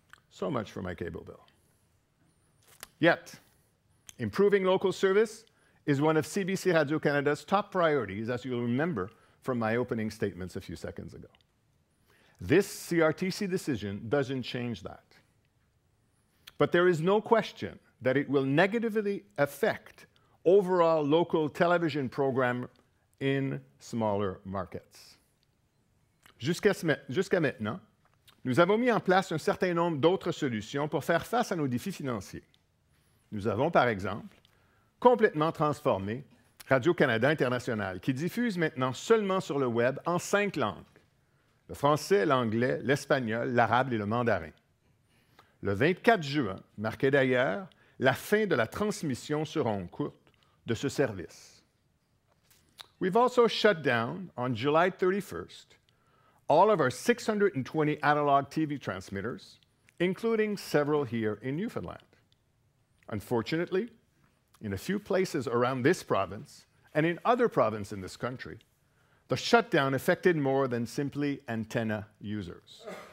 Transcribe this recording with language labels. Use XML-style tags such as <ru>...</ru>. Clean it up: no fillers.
<en>So much for my cable bill. Yet, improving local service is one of CBC Radio-Canada's top priorities, as you'll remember from my opening statements a few seconds ago. This CRTC decision doesn't change that. But there is no question that it will negatively affect overall local television program in smaller markets.</en> <fr>Jusqu'à maintenant, nous avons mis en place un certain nombre d'autres solutions pour faire face à nos défis financiers. Nous avons, par exemple, complètement transformé Radio-Canada International, qui diffuse maintenant seulement sur le web en 5 langues: le français, l'anglais, l'espagnol, l'arabe et le mandarin. Le 24 juin marquait d'ailleurs la fin de la transmission sur ondes courtes de ce service.</fr> <en>We've also shut down, on July 31st, all of our 620 analog TV transmitters, including several here in Newfoundland. Unfortunately, in a few places around this province and in other provinces in this country, the shutdown affected more than simply antenna users.</en>